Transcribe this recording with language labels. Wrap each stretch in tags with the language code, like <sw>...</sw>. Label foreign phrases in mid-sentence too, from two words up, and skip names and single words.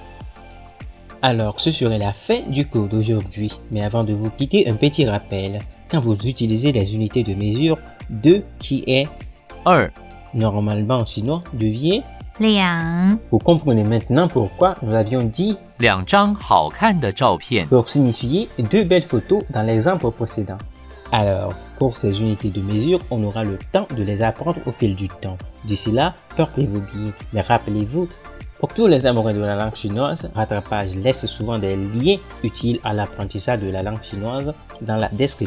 <fr>Alors, ce serait la fin du cours d'aujourd'hui, mais avant de vous quitter, un petit rappel. Quand vous utilisez les unités de mesure, 2 qui est</fr> <zh>二</zh> <fr>normalement en chinois devient, 2 vous comprenez maintenant pourquoi nous avions dit</fr> <zh>2 张好看的照片</zh> <fr>pour signifier 2 belles photos dans l'exemple précédent. Alors, pour ces unités de mesure, on aura le temps de les apprendre au fil du temps. D'ici là, portez-vous bien, mais rappelez-vous, pour tous les amoureux de la langue chinoise, Rattrapage laisse souvent des liens utiles à l'apprentissage de la langue chinoise dans la description.</fr>